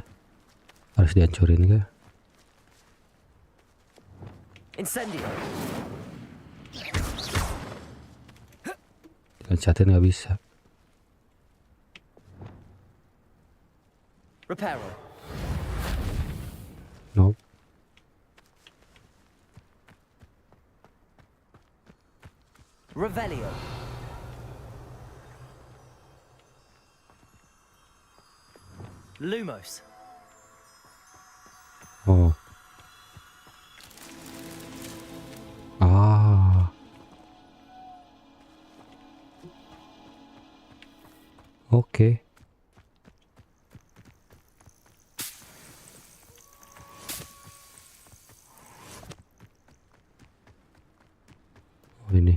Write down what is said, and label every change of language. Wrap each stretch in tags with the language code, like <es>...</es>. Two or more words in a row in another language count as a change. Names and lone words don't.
<id>Harus dihancurin kah? Incendio. Loncatin nggak bisa. Reparo. Nope. Revelio. Lumos. Oh. Ah. Oke. Oh ini.</id>